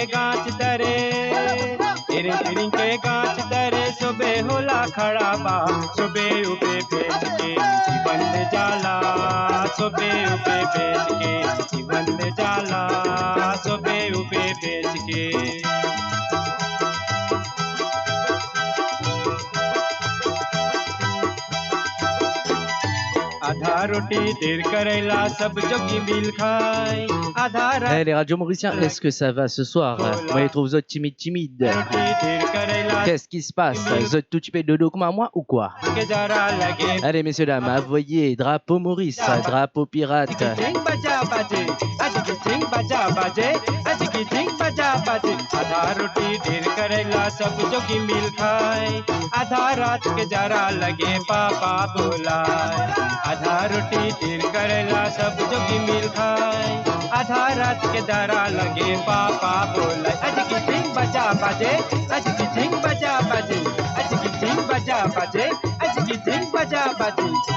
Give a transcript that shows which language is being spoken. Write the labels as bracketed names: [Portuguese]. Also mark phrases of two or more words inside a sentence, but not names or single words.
[Bhojpuri] गाछ तरे एरिंग के गाछ तरे सोबे होला खड़ा बा सोबे उबे बेच के जीवन में जाला सोबे उबे बेच के जीवन में जाला सोबे उबे बेच के आधा रोटी देर करेला सब जोगी मिल खाए आधा [French] Eh, les radios mauriciens, est-ce que ça va ce soir? Moi, je trouve vous timide. Qu'est-ce qui se passe? Vous êtes tout typé dodo comme moi ou quoi? Allez, messieurs, dames, voyez, drapeau Maurice, drapeau pirate. [Bhojpuri] आधा रोटी ढेर करेला सब जोगी मिल खाए आधा रात के जरा लगे पापा बोलाए आधा रोटी ढेर करेला सब जोगी मिल खाए आधा रात के जरा लगे पापा बोलाए आज की सिंह बजा बाजे आज की सिंह बजा बाजे आज की सिंह बजा बाजे आज की सिंह बजा बाजे